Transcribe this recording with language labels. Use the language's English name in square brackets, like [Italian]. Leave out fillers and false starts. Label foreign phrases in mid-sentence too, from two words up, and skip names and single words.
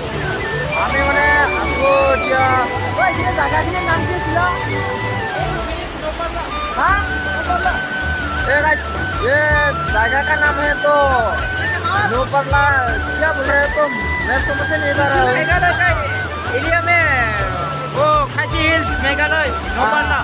[Assamese] আমি মানে আকৌ এতিয়া এই জায়গাখিনিৰ নাম কি আছিল? [Hindi] हाँ ये गाइस, ये जगह का नाम है तो नोपरला, क्या बोल रहे हो तुम? मैं समझ से नहीं पा रहा हूँ। मेघालय का एरिया में वो खासी हिल्स, मेघालय, नोपरला।